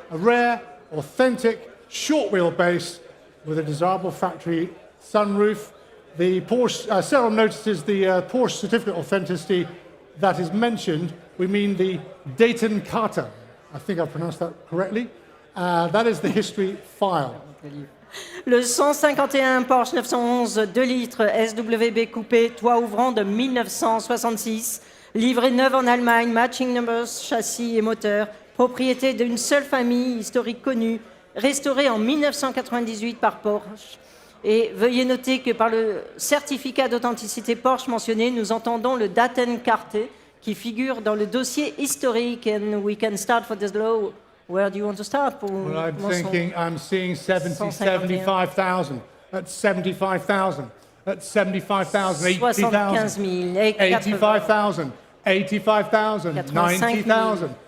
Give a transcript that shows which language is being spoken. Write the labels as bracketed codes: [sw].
[en] A rare, authentic, short wheelbase with a desirable factory sunroof. The Porsche, several notices the Porsche certificate of authenticity that is mentioned. We mean the Dayton Carta. I think I pronounced that correctly. That is the history file. [fr] Le 151 Porsche 911 2 litres SWB coupé, toit ouvrant de 1966, livré neuf en Allemagne, matching numbers, châssis et moteur, propriété d'une seule famille historique connue, restauré en 1998 par Porsche. Et veuillez noter que par le certificat d'authenticité Porsche mentionné, nous entendons le Datenkarte qui figure dans le dossier historique. [en] And we can start for this law. Where do you want to start? Well, I'm thinking, I'm seeing 75,000. That's 75,000. That's 75,000. 80,000. 85,000. 85,000. 90,000.